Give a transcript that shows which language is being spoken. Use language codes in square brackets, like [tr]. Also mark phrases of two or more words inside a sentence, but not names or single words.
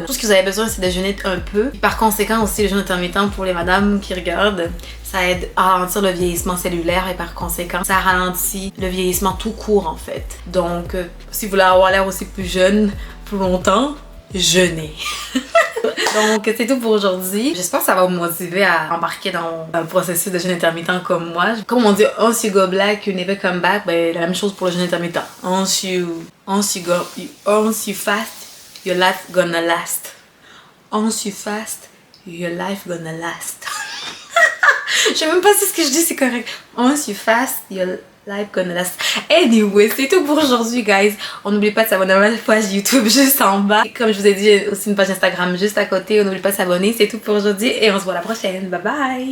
[fr] Tout ce que vous avez besoin, c'est de jeûner un peu. Puis par conséquent, aussi, le jeûne intermittent pour les madames qui regardent, ça aide à ralentir le vieillissement cellulaire et par conséquent, ça ralentit le vieillissement tout court en fait. Donc, si vous voulez avoir l'air aussi plus jeune, plus longtemps, jeûnez. Donc c'est tout pour aujourd'hui. J'espère que ça va vous motiver à embarquer dans un processus de jeûne intermittent comme moi. Comme on dit, [en] once you go black, you never come back. [fr] Ben, la même chose pour le jeûne intermittent. [en] Once you fast, your life gonna last. Once you fast, your life gonna last. [fr] Je sais même pas si ce que je dis c'est correct. [en] Once you fast, your life gonna last. [fr] Anyway, c'est tout pour aujourd'hui, guys. On n'oublie pas de s'abonner à ma page YouTube juste en bas. Et comme je vous ai dit, j'ai aussi une page Instagram juste à côté. On n'oublie pas de s'abonner. C'est tout pour aujourd'hui et on se voit la prochaine. [en] Bye bye!